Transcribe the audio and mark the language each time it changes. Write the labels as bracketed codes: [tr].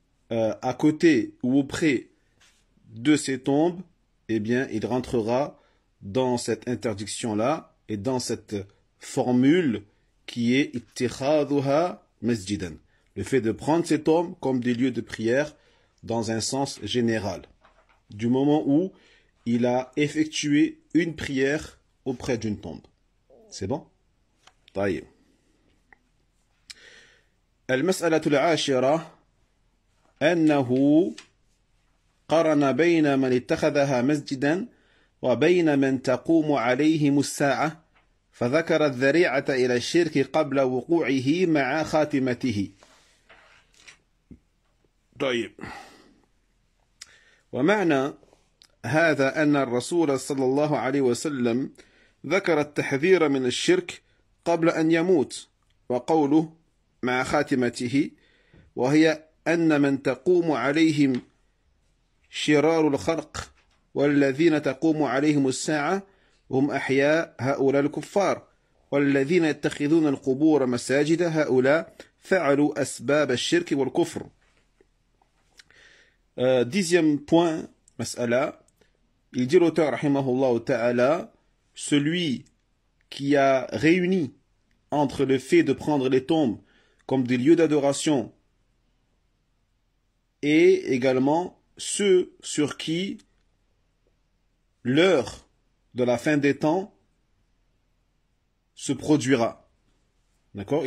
[fr] à côté ou auprès de ces tombes, eh bien, il rentrera dans cette interdiction-là et dans cette formule qui est ittikhaduha masjidan, le fait de prendre ces tombes comme des lieux de prière dans un sens général, du moment où il a effectué une prière auprès d'une tombe. C'est bon? طيب. [ar] المسألة العاشرة أنه قرن بين من اتخذها مسجدا وبين من تقوم عليهم الساعة، فذكر الذريعة إلى الشرك قبل وقوعه مع خاتمته. طيب. ومعنى هذا أن الرسول صلى الله عليه وسلم ذكر التحذير من الشرك قبل أن يموت، وقوله مع خاتمته وهي أن من تقوم عليهم شرار الخلق والذين تقوم عليهم الساعة هم أحياء هؤلاء الكفار والذين يتخذون القبور مساجد هؤلاء فعلوا أسباب الشرك والكفر. [fr] Dixième point, mas'ala, il dit l'auteur, rahimahullah ta'ala, celui qui a réuni entre le fait de prendre les tombes comme des lieux d'adoration et également ceux sur qui l'heure de la fin des temps se produira. D'accord?